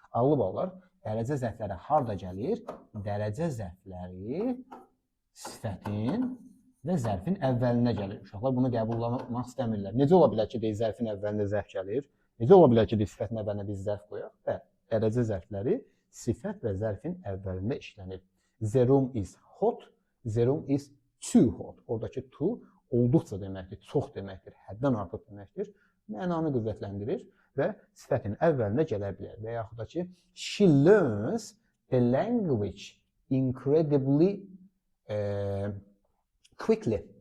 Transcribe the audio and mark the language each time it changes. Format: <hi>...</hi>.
<az>Ağlı ballar, dərəcə zərfləri harda gəlir? Dərəcə zərfləri sifətin və zərfin əvvəlinə gəlir. Uşaqlar bunu qəbullamaq istəmirlər. Necə ola bilər ki, zərfin əvvəlində zərf gəlir? Necə ola bilər ki, sifətin əvvəlinə biz zərf qoyaq? Və dərəcə zərfləri sifət və zərfin əvvəlində işlənir.</az> <en>The room is hot, the room is too hot.</en> <az>Oradakı too olduqca deməkdir, çox deməkdir, həddən artıq deməkdir. Mənanı qüvvətləndirir və sifətin əvvəlinə gələ bilər. Və yaxud da ki,</az> <en>she learns the language incredibly quickly.</en>